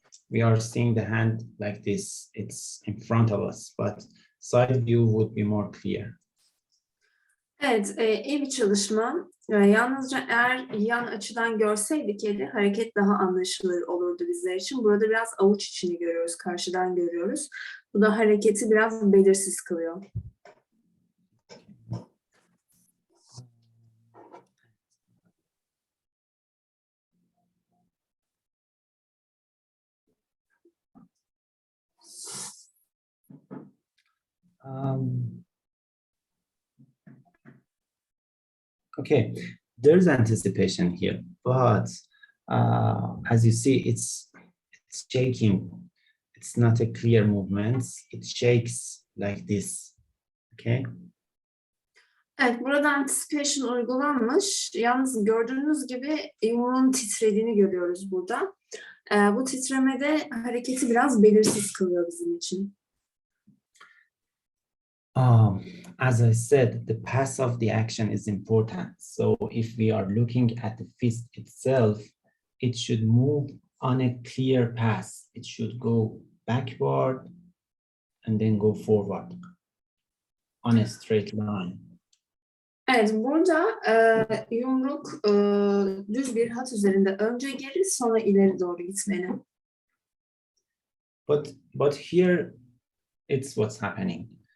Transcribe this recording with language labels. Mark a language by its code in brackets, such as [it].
[en] We are seeing the hand like this; it's in front of us, but side view would be more clear. [tr] Evet, iyi bir çalışma. Yalnızca eğer yan açıdan görseydik eli hareket daha anlaşılır olurdu bizler için. Burada biraz avuç içini görüyoruz, karşıdan görüyoruz. Bu da hareketi biraz belirsiz kılıyor. [en] Okay, there's anticipation here, but as you see, it's shaking. It's not a clear movement. It shakes like this. Okay. [tr] Evet, burada anticipation uygulanmış. Yalnız gördüğünüz gibi yumruğun titrediğini görüyoruz burada. Bu titremede hareketi biraz belirsiz kılıyor bizim için. [en] As I said, the path of the action is important. So if we are looking at the fist itself, it should move on a clear path. It should go backward and then go forward on a straight line. [tr] Evet, burada yumruk düz bir hat üzerinde önce geri sonra ileri doğru gitmeli. [en] But here it's what's happening.